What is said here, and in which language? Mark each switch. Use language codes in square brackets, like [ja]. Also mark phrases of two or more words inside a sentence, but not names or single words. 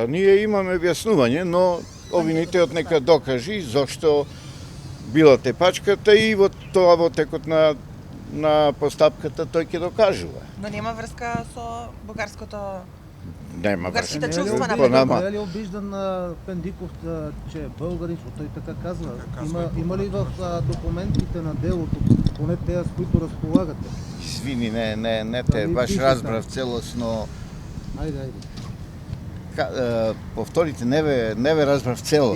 [mk] Ние имаме објаснување, но обвинителот нека докажи зашто била тепачката и во текот на постапката тој ќе докажува. Но нема врска со бугарското... Нема Бугарските врска. чувства на Пендиков. [bg] Не е ли обиждан Пендиков, че е българин, защото той така казва? Има ли в документите на делото, поне те, с които разполагате? [mk] Извини, не те, баш разбрав целосно. Айде. Повторите, не ве разбрав целосно.